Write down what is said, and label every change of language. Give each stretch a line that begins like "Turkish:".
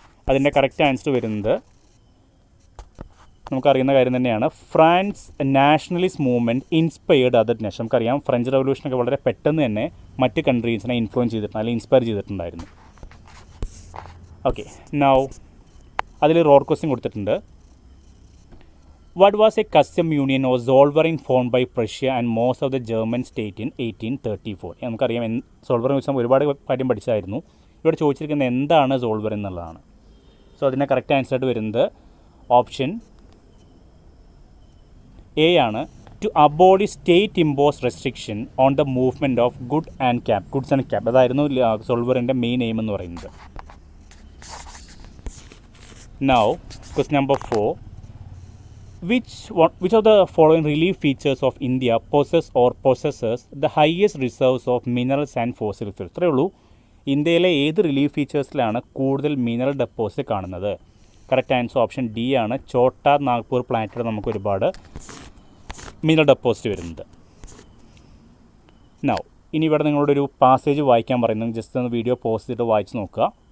Malayalam: അതിൻ്റെ correct answer വരുന്നത് നമുക്കറിയുന്ന കാര്യം തന്നെയാണ്.
English: France nationalist movement inspired other nation.
Malayalam: നമുക്കറിയാം ഫ്രഞ്ച് റവല്യൂഷനൊക്കെ വളരെ പെട്ടെന്ന് തന്നെ മറ്റ് കൺട്രീസിനെ ഇൻഫ്ലുവൻസ് ചെയ്തിട്ടുണ്ട്, അല്ലെങ്കിൽ ഇൻസ്പയർ ചെയ്തിട്ടുണ്ടായിരുന്നു. ഓക്കെ, നൗ അതിൽ റോർ ക്വസ്റ്റ്യൻ കൊടുത്തിട്ടുണ്ട്.
English: What was a custom union or Zollverein formed by Prussia and most of the German state in 1834?
Malayalam: നമുക്കറിയാം സോൾവറിനെ കുറിച്ച് ഒരുപാട് കാര്യം പഠിച്ചായിരുന്നു. ഇവിടെ ചോദിച്ചിരിക്കുന്നത് എന്താണ് സോൾവറിൻ എന്നുള്ളതാണ്. സോ അതിൻ്റെ കറക്റ്റ് ആൻസർ ആയിട്ട് വരുന്നത് ഓപ്ഷൻ എ ആണ്.
English: To abolish state impose restriction on the movement of goods and cap.
Malayalam: അതായിരുന്നു സോൾവറിൻ്റെ മെയിൻ എയിം എന്ന് പറയുന്നത്. Now question number 4.
English: Which of the following relief features of India possesses the highest reserves of minerals and fossil fuels?
Malayalam: ഇത്രയേ ഉള്ളൂ. ഇന്ത്യയിലെ ഏത് relief ഫീച്ചേഴ്സിലാണ് കൂടുതൽ mineral deposit കാണുന്നത്? Correct answer option D ആണ്. ഛോട്ടാ നാഗ്പൂർ പ്ലാന്റിൽ നമുക്ക് ഒരുപാട് മിനറൽ ഡെപ്പോസിറ്റ് വരുന്നത്. നൗ ഇനി ഇവിടെ നിങ്ങളോടൊരു പാസേജ് വായിക്കാൻ പറയുന്നത്, ജസ്റ്റ് ഒന്ന് വീഡിയോ പോസ്റ്റ് ചെയ്തിട്ട് വായിച്ച് നോക്കുക.